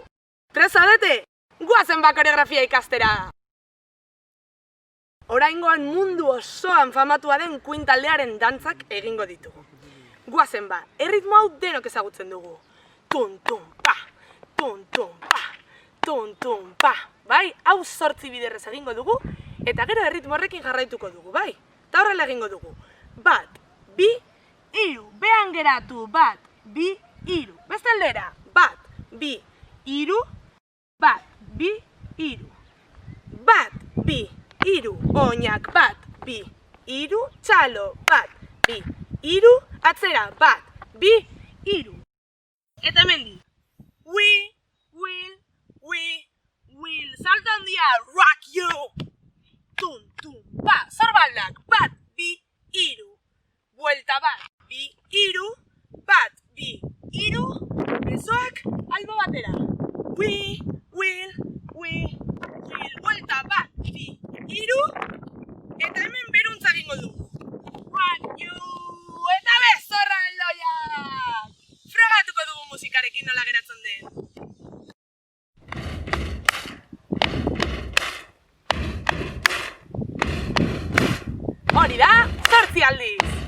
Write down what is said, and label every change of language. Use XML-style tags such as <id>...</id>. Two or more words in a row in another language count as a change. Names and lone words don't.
<eu>Prest zaudete? Guazen ba koreografia ikastera! Oraingoan mundu osoan famatua den Queen taldearen dantzak egingo ditugu. Guazen ba, erritmo hau denok ezagutzen dugu. Tun tun pa, tun tun pa, tun tun pa. Bai, hau 8 biderrez egingo dugu eta gero erritmo horrekin jarraituko dugu, bai? Eta horrela egingo dugu. 1, 2, 3, behan geratu, 1, 2, 3. Beste aldera, 1, 2, 3, 1, 2, 3. 1, 2, 3, oinak, 1, 2, 3, txalo, 1, bi, hiru, atzera, bat, bi, hiru. Eta hemendik.</eu> <en>We will,</en> <eu>salto handia,</eu> <en>rock you! Tum, tum,</en> <eu>ba, zorbaldak, bat, bi, hiru. Buelta bat, bi, hiru, bat, bi, hiru. Besoak albo batera.</eu> <en>We will,</en> <eu>buelta bat, bi, hiru. Eta hemen beruntza egingo dugu.</eu> <en>Rock you!</en> <eu>Eta bezorra aldoiak! Frogatuko dugu musikarekin nola geratzen den. Hori da, 8 aldiz.</eu>